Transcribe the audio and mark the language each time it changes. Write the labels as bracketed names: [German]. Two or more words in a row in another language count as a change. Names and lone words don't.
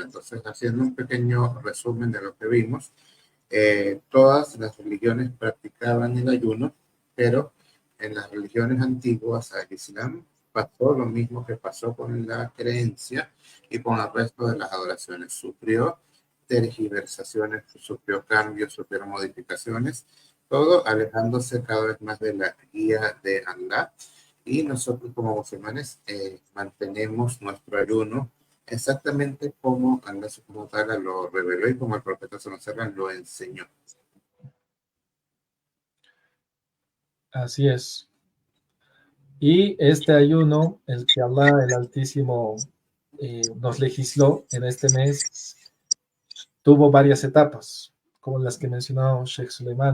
[Spanish] Entonces, haciendo un pequeño resumen de lo que vimos, todas las religiones practicaban el ayuno, pero en las religiones antiguas al Islam pasó lo mismo que pasó con la creencia y con el resto de las adoraciones. Sufrió tergiversaciones, sufrió cambios, sufrió modificaciones, todo alejándose cada vez más de la guía de Allah. Y nosotros como musulmanes mantenemos nuestro ayuno exactamente como Allah [Arabic] سبحانه وتعالى [Spanish] lo reveló y como el profeta [Arabic] صلى الله عليه وسلم [Spanish] lo enseñó. Así es. Y este ayuno, el que Allah, el Altísimo, nos legisló en este mes, tuvo varias etapas, como las que mencionó Sheikh Suleiman.